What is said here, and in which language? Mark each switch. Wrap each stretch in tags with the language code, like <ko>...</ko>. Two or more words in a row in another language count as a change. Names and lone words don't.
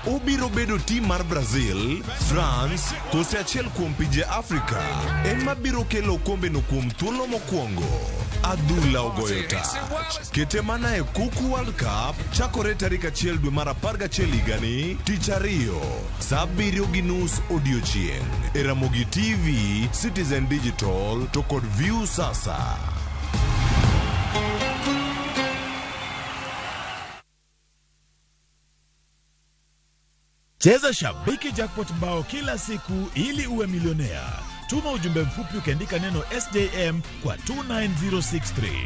<luo>Obiro bedo tim mar Brazil, France, kose achiel kuom pinje Afrika ema biro kelo okombe no kuom thuolo mokwongo. Adhula ogoyo tach. Kete mana e kuku World Cup chakore tarik 1 dwe mar 11 higani, tich ariyo, saa 7:30 odiechieng'. E Ramogi TV, Citizen Digital to kod View sasa.</luo> <sw>Cheza Shabiki Jackpot mbao kila siku ili uwe milionea. Tuma ujumbe mfupi ukiandika neno SJM kwa 29063.</sw>